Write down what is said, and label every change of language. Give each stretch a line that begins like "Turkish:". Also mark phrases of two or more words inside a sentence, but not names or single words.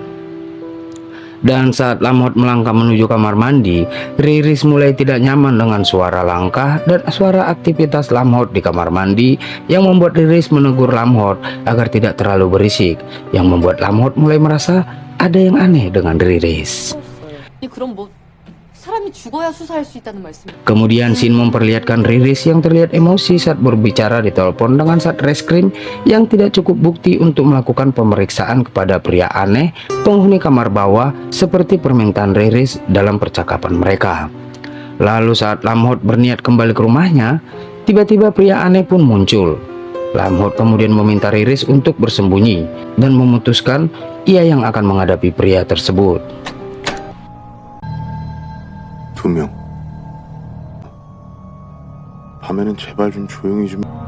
Indonesian: Dan saat Lamhot melangkah menuju kamar mandi, Riris mulai tidak nyaman dengan suara langkah dan suara aktivitas Lamhot di kamar mandi yang membuat Riris menegur Lamhot agar tidak terlalu berisik, yang membuat Lamhot mulai merasa ada yang aneh dengan Riris.
Korean: 그럼 뭐 사람이 죽어야 수사할 수 있다는 말씀.
Indonesian: Kemudian Shin memperlihatkan Riris yang terlihat emosi saat berbicara di telepon dengan Satreskrim yang tidak cukup bukti untuk melakukan pemeriksaan kepada pria aneh penghuni kamar bawah seperti permintaan Riris dalam percakapan mereka. Lalu saat Lamhot berniat kembali ke rumahnya, tiba-tiba pria aneh pun muncul. Lamhot kemudian meminta Riris untuk bersembunyi dan memutuskan ia yang akan menghadapi pria tersebut.
Korean: 2명. 밤에는 제발 좀 조용히 좀.